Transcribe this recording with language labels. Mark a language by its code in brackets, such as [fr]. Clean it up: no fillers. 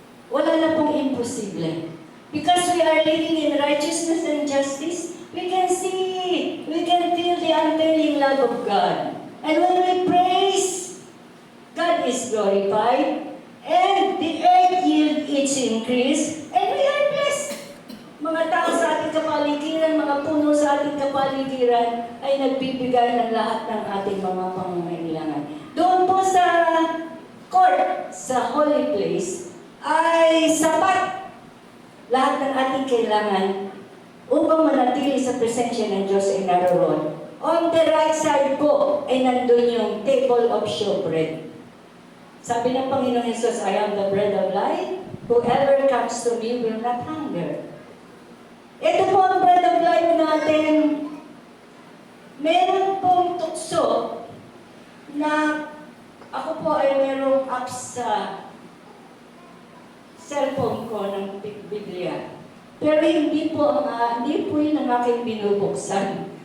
[tl] Wala na pong imposible. [en] Because we are living in righteousness and justice, we can see, we can feel the unfailing love of God. And when we praise, God is glorified, and the earth yield its increase, and we are blessed. [tl] Mga tao sa ating kapaligiran, mga puno sa ating kapaligiran, ay nagbibigay ng lahat ng ating mga pangangailangan. Doon po sa court, sa holy place, ay sapat lahat ng ating kailangan upang manatili sa presensya ng Diyos ay naroon. [en] On the right side [tl] po ay nandun yung [en] table of showbread. [tl] Sabi ng Panginoon [en] Jesus, I am the bread of life. Whoever comes to me will not hunger. [tl] Ito po ang bread of life natin. Meron pong tukso na ako po ay merong app sa cellphone ko ng Biblia. Pero hindi po yun ang aking binubuksan.